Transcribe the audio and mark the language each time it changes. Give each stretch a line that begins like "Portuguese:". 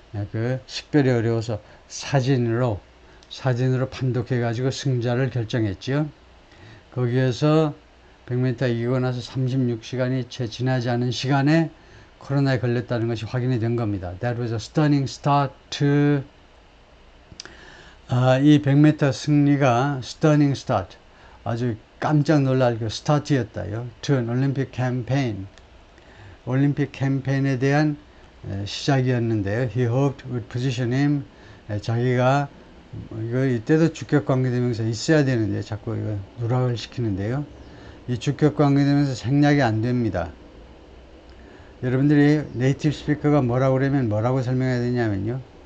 Korean: 그 식별이 어려워서 사진으로 판독해 가지고 승자를 결정했죠. 거기에서 100m 이기고 나서 36시간이 채 지나지 않은 시간에 코로나에 걸렸다는 것이 확인이 된 겁니다.
English: That was a stunning start to
Korean: 이 100m 승리가
English: stunning start,
Korean: 아주 깜짝 놀랄 그 스타트였다요.
English: To an Olympic campaign,
Korean: 올림픽 캠페인에 대한 시작이었는데요.
English: He hoped would position him,
Korean: 자기가 이거 이때도 주격관계대명사 있어야 되는데 자꾸 이거 누락을 시키는데요. 이 주격관계대명사 생략이 안 됩니다. 여러분들이 네이티브 스피커가 뭐라고 그러면 뭐라고 설명해야 되냐면요.